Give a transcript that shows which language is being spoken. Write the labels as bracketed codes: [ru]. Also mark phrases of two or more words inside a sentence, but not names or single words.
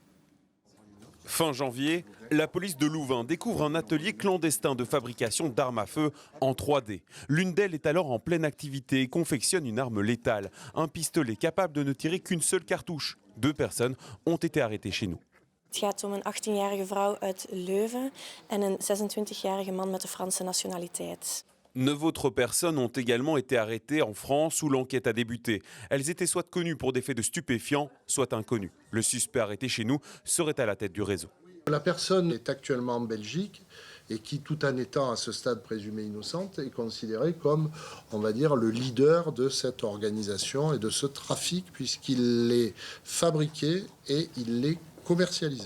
[fr] Fin janvier, la police de Louvain découvre un atelier clandestin de fabrication d'armes à feu en 3D. L'une d'elles est alors en pleine activité et confectionne une arme létale, un pistolet capable de ne tirer qu'une seule cartouche. 2 personnes ont été arrêtées chez nous. [nl] Het gaat om een 18-jarige vrouw uit Leuven en een 26-jarige man met de Franse nationaliteit. [fr] 9 autres personnes ont également été arrêtées en France où l'enquête a débuté. Elles étaient soit connues pour des faits de stupéfiants, soit inconnues. Le suspect arrêté chez nous serait à la tête du réseau. La personne est actuellement en Belgique et qui, tout en étant à ce stade présumée innocente, est considérée comme, on va dire, le leader de cette organisation et de ce trafic puisqu'il l'est fabriqué et il l'est commercialisé.